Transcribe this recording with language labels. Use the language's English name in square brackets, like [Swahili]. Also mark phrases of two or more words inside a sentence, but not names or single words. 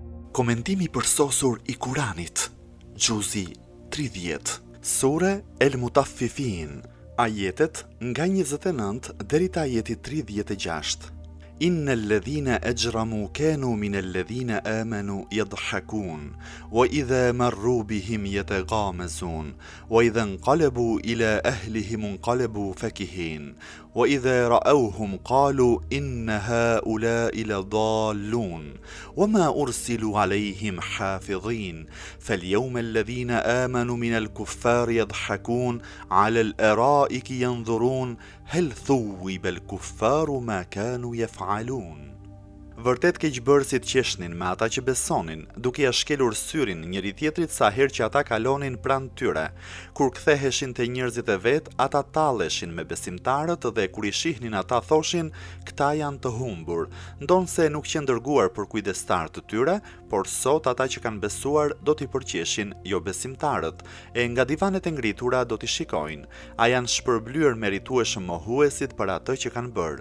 [Albanian] Komentimi përsosur i Kuranit, Gjuzi 30, Sure El Mutaffifin, ajetet nga 29 deri te ajeti 36. [Arabic] إن الذين أجرموا كانوا من الذين آمنوا يضحكون وإذا مروا بهم يتغامزون وإذا انقلبوا إلى أهلهم انقلبوا فكهين وإذا رأوهم قالوا إن هؤلاء لضالون وما أرسلوا عليهم حافظين فاليوم الذين آمنوا من الكفار يضحكون على الأرائك ينظرون هل ثوب الكفار ما كانوا يفعلون. [Albanian] Vërtet keqbërësit qeshnin me ata që besonin, duke ja shkelur syrin njëri tjetrit sa herë që ata kalonin pranë tyre. Kur ktheheshin te njerëzit e vet, ata talleshin me besimtarët dhe kur i shihnin ata thoshin, këta janë të humbur, ndonse nuk qenë dërguar për kujdestar të tyre, por sot ata që kanë besuar do t'i përqeshin jo besimtarët, e nga divanet e ngritura do t'i shikojnë, a janë shpërblyer meritueshëm mohuesit për atë që kanë bërë.